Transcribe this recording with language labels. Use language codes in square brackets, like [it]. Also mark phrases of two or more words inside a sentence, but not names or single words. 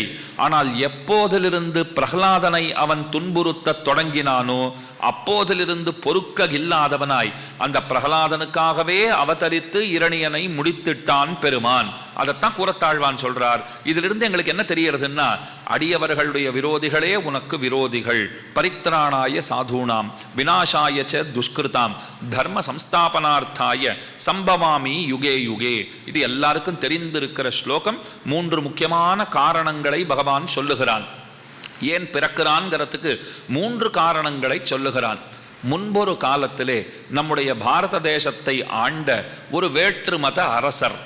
[ta] ஆனால் எப்போதிலிருந்து பிரகலாதனை அவன் துன்புறுத்த தொடங்கினானோ அப்போதிலிருந்து பொறுக்க இல்லாதவனாய் அந்த பிரகலாதனுக்காகவே அவதரித்து இரணியனை முடித்திட்டான் பெருமான். அதைத்தான் கூறத்தாழ்வான் சொல்றார். இதிலிருந்து எங்களுக்கு என்ன தெரியறதுன்னா, அடியவர்களுடைய விரோதிகளே உனக்கு விரோதிகள். [sa] परित्राणाय साधूनां विनाशाय च दुष्कृतां धर्मसंस्थापनार्थाय सम्भवामि युगे युगे. [ta] இது எல்லாருக்கும் தெரிந்திருக்கிற ஸ்லோகம். 3 முக்கியமான காரணங்களை பகவான் சொல்லுகிறான். ஏன் பிறக்கிறான்ங்கிறதுக்கு 3 காரணங்களை சொல்லுகிறான். முன்பொரு காலத்திலே நம்முடைய பாரத தேசத்தை ஆண்ட ஒரு வேற்று மத அரசர்.